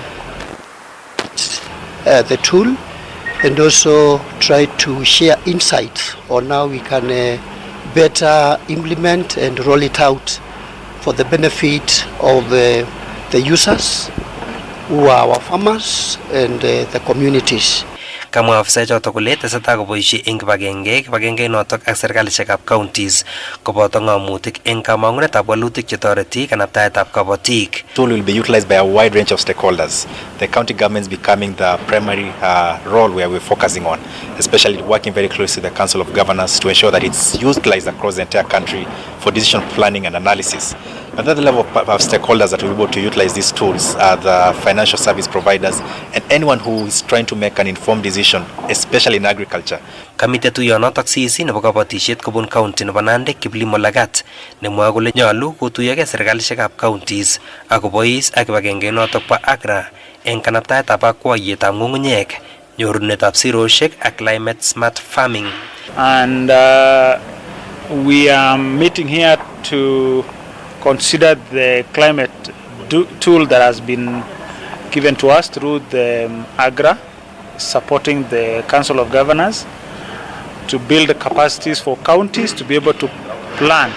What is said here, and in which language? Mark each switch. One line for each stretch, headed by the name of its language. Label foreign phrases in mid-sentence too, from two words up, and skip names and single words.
English: the tool, and also try to share insights on how we can better implement and roll it out for the benefit of the users who are our farmers and the communities.
Kalenjin: Kamwa afisa chotok kole tesetai koboisie eng kibagenge notok ak serikalishekab counties koboto ngamutik eng kamangunetab walutik chetoreti kanabtaetab kabatik.
English: Tool will be utilized by a wide range of stakeholders. The county governments becoming the primary role where we're focusing on, especially working very closely with the Council of Governors to ensure that it's utilized across the entire country for decision planning and analysis. Another level of stakeholders that will be able to utilize these tools are the financial service providers and anyone who is trying to make an informed decision, especially in agriculture.
Kalenjin: Kamite tuyonotok CEC nebo kabatishet kobun county nebo Nandi Kiplimo Lagat nemwoe kole nyolu kotuyogei serikalishekab counties akobois ak kibagenge notok bo AGRA eng kanabtaetab akwayetab ng'ung'unyek, nyorunetab siroshek ak
English: climate smart farming. And we are meeting here to consider the climate tool that has been given to us through the AGRA, supporting the Council of Governors to build the capacities for counties to be able to plan.